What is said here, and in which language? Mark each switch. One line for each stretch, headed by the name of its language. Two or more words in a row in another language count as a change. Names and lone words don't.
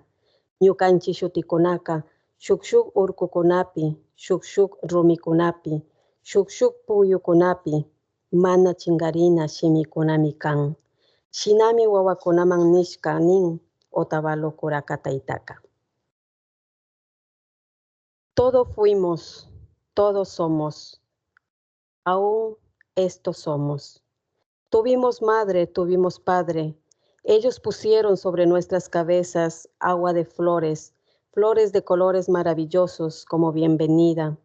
Quechua: Ñukanchi shutikunaka, shuk urkukunapi, shuk rumikunapi, shuk puyukunapi, mana chingarina shimikunami kan. Shinami wawakunaman nishka nin Otavalo kuraka taytaka.
Spanish: Todo fuimos, todos somos, aún estos somos. Tuvimos madre, tuvimos padre. Ellos pusieron sobre nuestras cabezas agua de flores, flores de colores maravillosos como bienvenida.